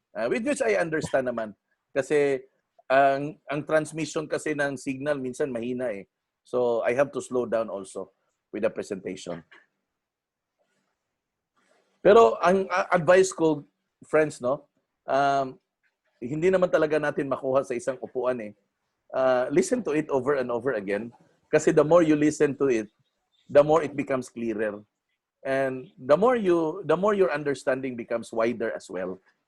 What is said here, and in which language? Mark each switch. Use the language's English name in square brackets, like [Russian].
[English] With which I understand [Filipino] naman. Kasi ang transmission kasi ng signal minsan mahina eh. [English] So I have to slow down also with the presentation. [Filipino] Pero ang advice ko, friends, no, hindi naman talaga natin makuha sa isang upuan eh. [English] Listen to it over and over again. Kasi the more you listen to it, the more it becomes clearer. And the more your understanding becomes wider as well.